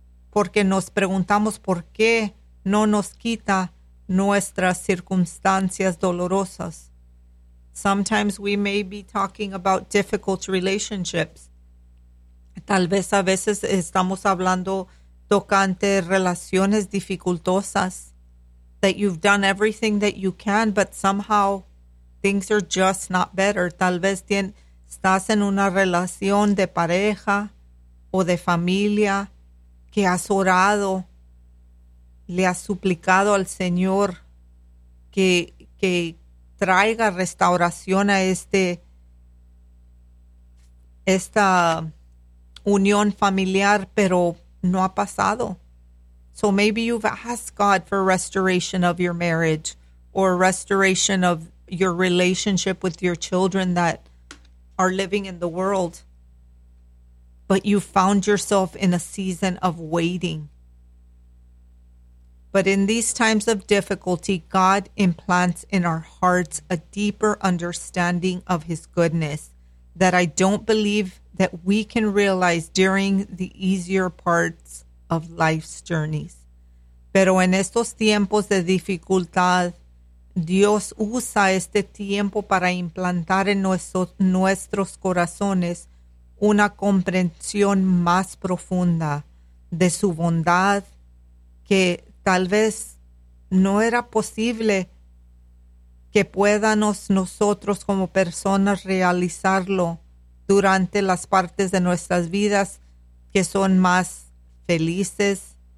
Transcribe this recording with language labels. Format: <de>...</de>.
<es>Porque nos preguntamos por qué no nos quita nuestras circunstancias dolorosas.</es> <en>Sometimes we may be talking about difficult relationships.</en> <es>Tal vez a veces estamos hablando tocante relaciones dificultosas.</es> <en>That you've done everything that you can, but somehow things are just not better.</en> <es>Tal vez estás en una relación de pareja o de familia que has orado, le has suplicado al Señor que traiga restauración a esta unión familiar, pero no ha pasado.</es> <en>So maybe you've asked God for restoration of your marriage or restoration of your relationship with your children that are living in the world, but you found yourself in a season of waiting. But in these times of difficulty, God implants in our hearts a deeper understanding of his goodness that I don't believe that we can realize during the easier parts of life's journeys.</en> <es>Pero en estos tiempos de dificultad, Dios usa este tiempo para implantar en nuestros corazones una comprensión más profunda de su bondad que tal vez no era posible que podamos nosotros como personas realizarlo durante las partes de nuestras vidas que son más felices.</es>